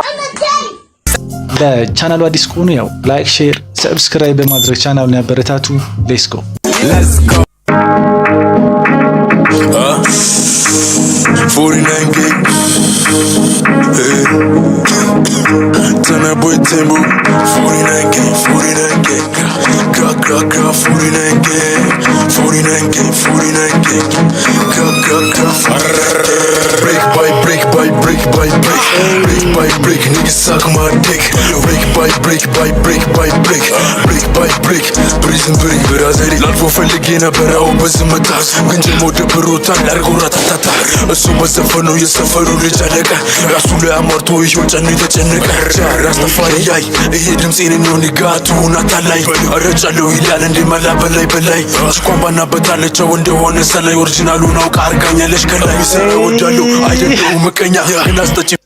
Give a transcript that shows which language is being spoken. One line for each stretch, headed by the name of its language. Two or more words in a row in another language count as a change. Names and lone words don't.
Amharic: ለቻናሉ አዲስ ከሆኑ ያው
English: like, share, subscribe
Amharic: በማድረግ ቻናሉን ያበረታቱ።
English: let's go 49 gang Turn up boy tempo 49 gang 49 gang Ka 49 gang 49 gang 49 gang Ka break by break by break by break break by break niggas suck my dick break by break by break by break break by break prison break
Amharic: ብራዘሪ ላልፎ ፈልጌ ነበረው በዝምታ ግን ጀሞ ደብሮታል ላርጎራ ታታታ እሱ በዘፈነው የሰፈሩ ልጅ አለቀ ራሱ ላይ አሟርቶ ይሄው ጨኔ ተጨነቀ ራስ ተፋሪ ያይ ይሄ ድምጼን ነው ንጋቱ ናታላይ አረጫለው ይላል እንደ መላ በላይ በላይ አስኳን ባናበታለቸው እንደሆነ ሰላይ ኦሪጂናሉን አውቃ አርጋኛለሽ ከላይ ሰወዳለው አይደለው መቀኛ ግላስጠጭ